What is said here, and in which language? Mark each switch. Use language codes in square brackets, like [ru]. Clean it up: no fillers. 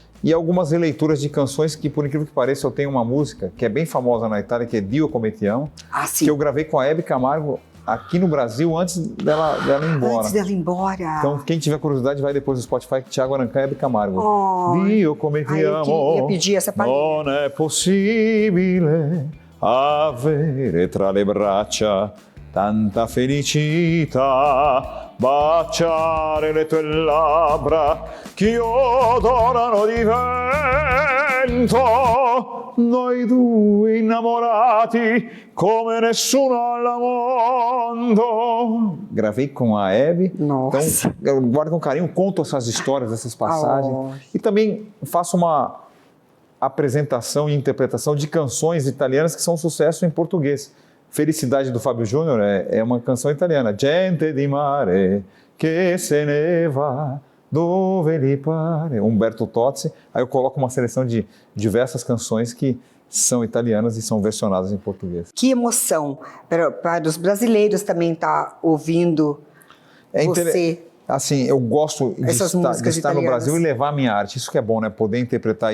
[pt] e algumas releituras de canções que, por incrível que pareça, eu tenho uma música que é bem famosa na Itália, que é Dio Come Ti Amo, sim. que eu gravei com a Hebe Camargo aqui no Brasil antes dela ir embora. Antes dela ir embora. Então, quem tiver curiosidade, vai depois no Spotify, que Thiago Arancan e Hebe Camargo. Oh, [it] Dio Come Ti Amo, [pt] eu ia pedir essa palhinha. [it] non è possibile avere tra le braccia tanta felicità, baciare le tue labbra che odorano di vento, noi due innamorati come nessuno al mondo. [pt] Gravei com a Hebe, Nossa. então eu guardo com carinho, conto essas histórias, essas passagens, e também faço uma apresentação e interpretação de canções italianas que são sucesso em português. Felicidade do Fábio Júnior é uma canção italiana. [it] Gente di mare che se ne va dove li pare. [pt] Humberto Tozzi. Aí eu coloco uma seleção de diversas canções que são italianas e são versionadas em português. Que emoção para os brasileiros também estar ouvindo você. Assim, eu gosto de estar no Brasil e levar a minha arte. Isso que é bom, né? Poder interpretar.